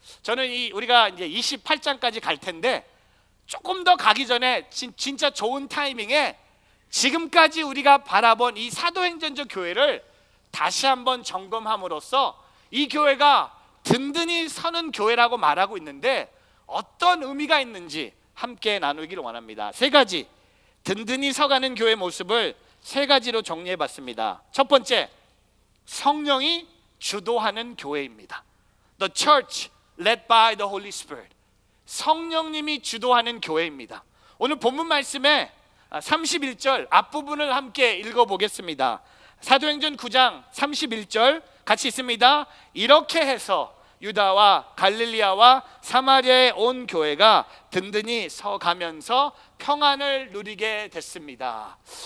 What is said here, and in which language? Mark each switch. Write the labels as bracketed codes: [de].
[ko] 저는 우리가 이제 28장까지 갈 텐데, 조금 더 가기 전에 진짜 좋은 타이밍에 지금까지 우리가 바라본 이 사도행전적 교회를 다시 한번 점검함으로써 이 교회가 든든히 서는 교회라고 말하고 있는데 어떤 의미가 있는지 함께 나누기를 원합니다. 세 가지, 든든히 서가는 교회 모습을 세 가지로 정리해 봤습니다. 첫 번째, 성령이 주도하는 교회입니다. [en] The church led by the Holy Spirit. [ko] 성령님이 주도하는 교회입니다. 오늘 본문 말씀에 31절 앞부분을 함께 읽어보겠습니다. 사도행전 9장 31절 같이 있습니다. 이렇게 해서 유다와 갈릴리아와 사마리아에 온 교회가 든든히 서가면서 평안을 누리게 됐습니다.